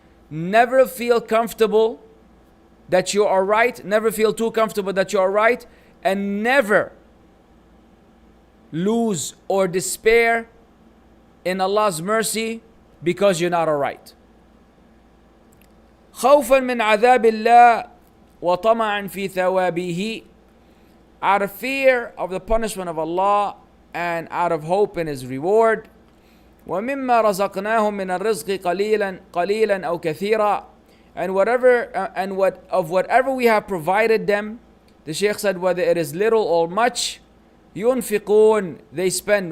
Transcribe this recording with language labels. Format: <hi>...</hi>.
<en>Never feel comfortable that you are right. Never feel too comfortable that you are right. And never lose or despair in Allah's mercy because you're not alright.</en> <ar>خوفا من عذاب الله وطمعا في ثوابه.</ar> <en>Out of fear of the punishment of Allah and out of hope in His reward.</en> <ar>وَمِمَّا رَزَقْنَاهُمْ مِنَ الرِّزْقِ قَلِيلًا أَوْ كَثِيرًا.</ar> <en>And whatever we have provided them, the Shaykh said, whether it is little or much,</en> <ar>يُنْفِقُونَ,</ar> <en>they spend.</en>